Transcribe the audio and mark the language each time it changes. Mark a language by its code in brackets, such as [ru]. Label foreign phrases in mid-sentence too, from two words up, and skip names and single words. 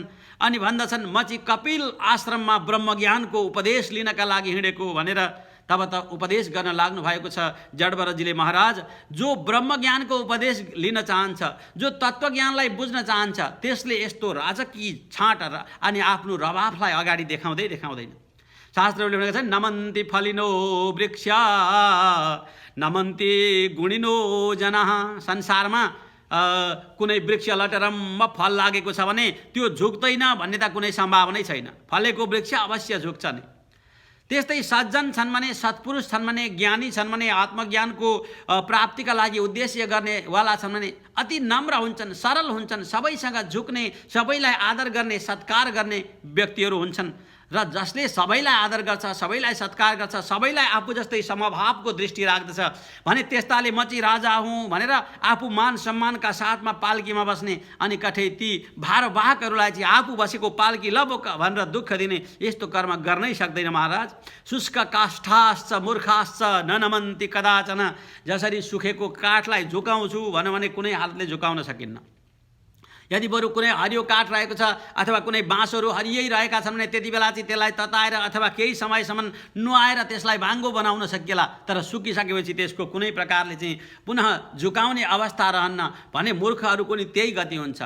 [ne] अनि भन्दछन् म चाहिँ कपिल आश्रममा ब्रह्मज्ञानको उपदेश लिनका लागि हिँडेको भनेर तब त उपदेश गर्न लाग्नु भएको छ जडभरतजीले। महाराज, जो ब्रह्मज्ञानको उपदेश लिन चाहन्छ, जो तत्त्वज्ञानलाई बुझ्न चाहन्छ, त्यसले यस्तो राजकीय छाँट अनि आफ्नो रवाफलाई अगाडि देखाउँदैन। शास्त्रहरूले भनेका छन् [sa] नमन्ति फलिनो वृक्षा नमन्ति गुणिनो जनाः। [ne] संसारमा कुनै वृक्ष लटरम्म फल लागेको छ भने त्यो झुक्दैन भन्ने त कुनै सम्भावनै छैन। फलेको वृक्ष अवश्य झुक्छ नै। त्यस्तै सज्जन छन् भने, सत्पुरुष छन् भने, ज्ञानी छन् भने, आत्मज्ञानको प्राप्तिका लागि उद्देश्य गर्नेवाला छन् भने अति नम्र हुन्छन्, सरल हुन्छन्, सबैसँग झुक्ने, सबैलाई आदर गर्ने, सत्कार गर्ने व्यक्तिहरू हुन्छन्। र जसले सबैलाई आदर गर्छ, सबैलाई सत्कार गर्छ, सबैलाई आफू जस्तै समभावको दृष्टि राख्दछ भने त्यस्ताले म चाहिँ राजा हुँ भनेर आफू मान सम्मानका साथमा पाल्कीमा बस्ने अनि कठै ती भारवाहकहरूलाई चाहिँ आफू बसेको पाल्की लबोक भनेर दुःख दिने यस्तो कर्म गर्नै सक्दैन। महाराज, [sa] शुष्क काष्ठाश्च मूर्खाश्च न नमन्ति कदाचन। [ne] जसरी सुखेको काठलाई झुकाउँछु भन्यो भने कुनै हालतले झुकाउन सकिन्न। यदि बरु कुनै हरियो काठ रहेको छ अथवा कुनै बाँसहरू हरियै रहेका छन् भने त्यति बेला चाहिँ त्यसलाई तताएर अथवा केही समयसम्म नुहाएर त्यसलाई भाङ्गो बनाउन सकिएला। तर सुकिसकेपछि त्यसको कुनै प्रकारले चाहिँ पुनः झुकाउने अवस्था रहन्न भने मूर्खहरूको नि त्यही गति हुन्छ।